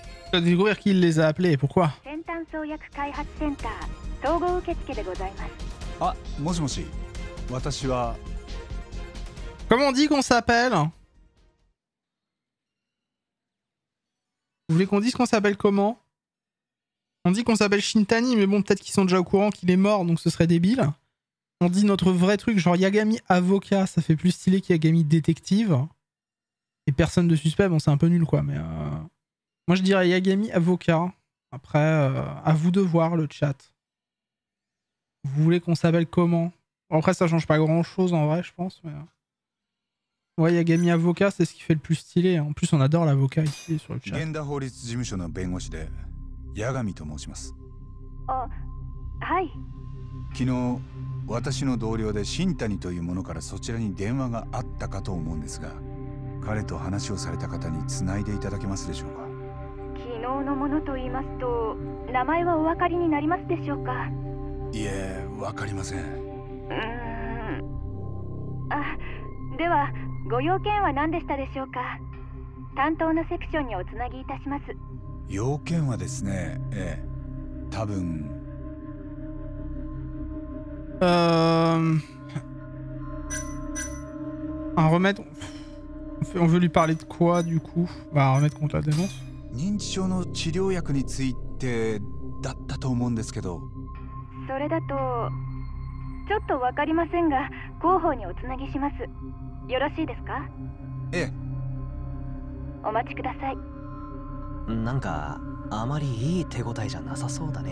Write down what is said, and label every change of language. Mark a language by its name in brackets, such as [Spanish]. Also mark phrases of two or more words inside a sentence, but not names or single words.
[French] Tu vas découvrir qui les a appelés et pourquoi. [Japanese] 先端創薬開発センター統合受付でございます。あ、もしもし。私は [French] Comment on dit qu'on s'appelle? Vous voulez qu'on dise qu'on s'appelle comment? On dit qu'on s'appelle Shintani, mais bon, peut-être qu'ils sont déjà au courant qu'il est mort, donc ce serait débile. On dit notre vrai truc, genre Yagami avocat, ça fait plus stylé qu'Yagami détective. Et personne de suspect, bon, c'est un peu nul quoi, mais moi je dirais Yagami avocat. Après, à vous de voir le chat. Vous voulez qu'on s'appelle comment? Bon, après, ça change pas grand chose en vrai, je pense, mais. Ouais, Yagami avocat, c'est ce qui fait le plus stylé. En plus, on adore l'avocat ici sur le chat. [Japanese] 源田法律事務所の弁護士で八神と申します。あ、はい。昨日私の同僚で新谷という者からそちらに電話があったかと思うんですが、彼と話をされた方に繋いでいただけますでしょうか。昨日のものと言いますと、名前はお分かりになりますでしょうか。いえ、わかりません。あ、ではご用件は何でしたでしょうか。担当のセクションにおつなぎいたします。要件はですね、多分。 [French] Un remède. On veut lui parler de quoi du coup? Bah, un remède contre la démence. [Japanese] 認知症の治療薬についてだったと思うんですけど。それだとちょっとわかりませんが、広報におつなぎします。よろしいですか？ええ。お待ちください。なんかあまりいい手応えじゃなさそうだね。